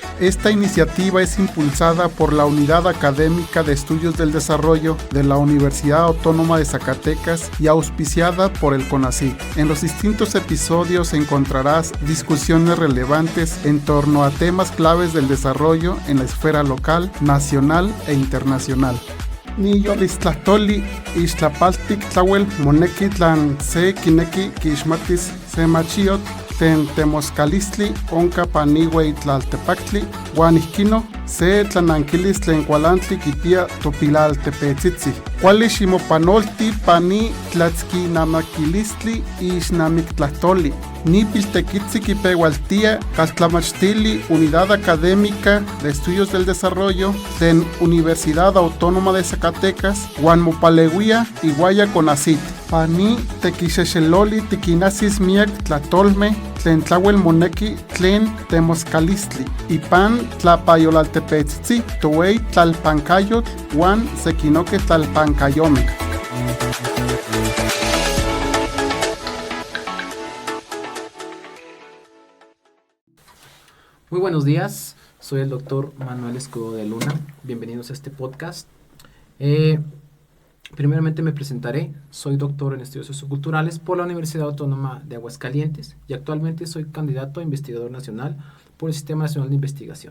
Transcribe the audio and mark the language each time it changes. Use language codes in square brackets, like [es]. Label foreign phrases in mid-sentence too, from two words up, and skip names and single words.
[es] Esta iniciativa es impulsada por la Unidad Académica de Estudios del Desarrollo de la Universidad Autónoma de Zacatecas y auspiciada por el CONACYT. En los distintos episodios encontrarás discusiones relevantes en torno a temas claves del desarrollo en la esfera local, nacional e internacional. [nah] Ni yolistlahtoli ixtlapaltik tlauel moneki tlan se kineki kixmatis se machiot ten temoscalistli onka paniuei tlaltepactli uan ihkino se tlananquilis tlen kualantli kipia topilaltepetzitzi. Kuali ximopanolti pani tlatzkinamaquilistli ixnamictlahtoli. Nipiltequitzi kipeualtia caltlamachtili Unidad Académica de Estudios del Desarrollo tlen Universidad Autónoma de Zacatecas uan mopaleuia iguaya CONACYT. Pani tequixexeloli tiquinasis miak tlatolme tlen tlauel moneki tlen temoscalistli ipan tlapayolaltepetzitzi towei tlalpancayotl uan sequinoque tlalpancayomec. [es] Muy buenos días, soy el doctor Manuel Escudo de Luna, bienvenidos a este podcast. Primeramente me presentaré, soy doctor en estudios socioculturales por la Universidad Autónoma de Aguascalientes y actualmente soy candidato a investigador nacional por el Sistema Nacional de Investigación.